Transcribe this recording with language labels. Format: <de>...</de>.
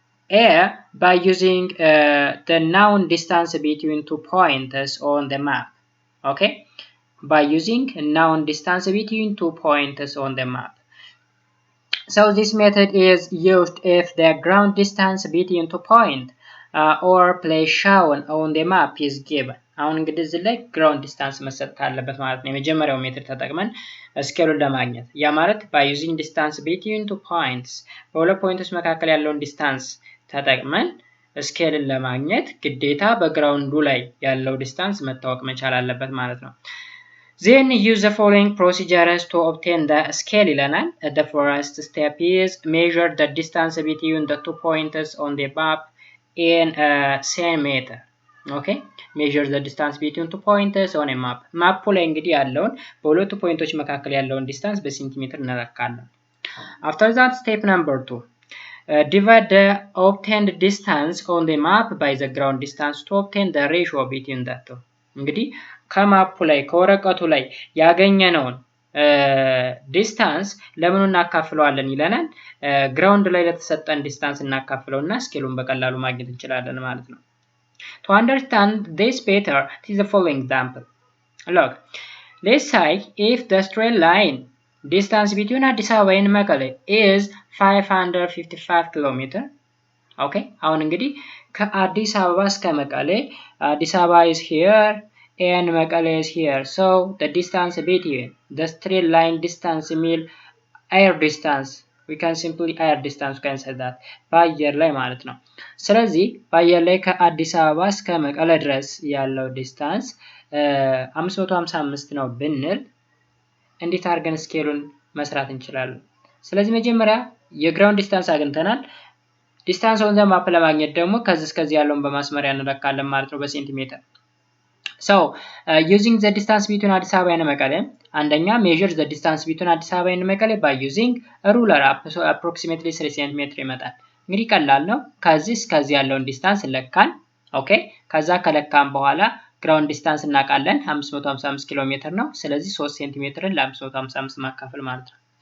<en>A, by using the known distance between two points on the map. Okay, by using a known distance between two points on the map. So this method is used if the ground distance between two points or place shown on the map is given.</en> <am>አሁን እንግዲህ እዚህ ላይ ground distance መሰጠት አለበት ማለት ነው። የመጀመሪያው ሜትድ ተጠቅመን ስኬሉን ለማግኘት ያ ማለት</am> <en>by using distance between two points</en> <am>በሁለት ፖይንቶች መካከል ያለውን ዲስታንስ ተጠቅመን ስኬልን ለማግኘት ግዴታ በግራውንዱ ላይ ያለው ዲስታንስ መታወቅ መቻል አለበት ማለት ነው።</am> <en>Then use the following procedures to obtain the scale</en> <am>ይለናል.</am> <en>The first step is measure the distance between the two points on the map in centimeter. Okay, measure the distance between two points on a map.</en> <am>ማፑ ላይ እንግዲህ ያለውን በሁለቱ ፖይንቶች መካከል ያለውን ዲስታንስ በሴንቲሜትር እንለካለን።</am> <en>After that, step number 2. Divide the obtained distance on the map by the ground distance to obtain the ratio between the two.</en> <am>እንግዲህ ከማፑ ላይ ከወረቀቱ ላይ ያገኘነውን ዲስታንስ ለምኑ እናካፍለዋለን ይለናል። ግራውንድ ላይ ለተሰጠን ዲስታንስ እናካፍለውና ስኬሉን በቀላሉ ማግኘት እንችላለን ማለት ነው።</am> <en>To understand this better, it is the following example. Look, let's say if the straight line distance between Addis Ababa and Mekelle is 555 km.</en> <am>Okay, አሁን እንግዲህ ከአዲስ አበባ እስከ መቀሌ አዲስ አበባ</am> <en>is here and Mekelle is here. So the distance between the straight line distance mean air distance. We can simply air distance can say that</en> <am>በአየር ላይ ማለት ነው። ስለዚህ በአየር ላይ ከአዲስ አበባ እስከ መቀለ ድረስ ያለው ዲስታንስ 555 ነው ብንል እንዴት አድርገን ስኬሉን መስራት እንችላለን? ስለዚህ መጀመሪያ የግራውንድ ዲስታንስ አግኝተናል። ዲስታንስ ኦን ዘ ማፕ ለማግኘት ደግሞ ከዚህ እስከዚህ ያለውን በማስመሪያ እንለካለን ማለት ነው በሴንቲሜትር።</am> <en>So using the distance between Addis Ababa and Mekelle,</en> <am>አንደኛ</am> <en>measure the distance between Addis Ababa and Mekelle by using a ruler approximately 3 cm</en> <am>ይመጣል። እንግዲህ ቀላል ነው። ከዚህ እስከዚህ ያለውን ዲስታንስ ለካን። ኦኬ፣ ከዛ ከለካን በኋላ ግራውንድ ዲስታንስ እናውቃለን 555 ኪሎ ሜትር ነው። ስለዚህ 3 ሴንቲሜትርን ለ555 ማካፈል ማለት ነው።</am>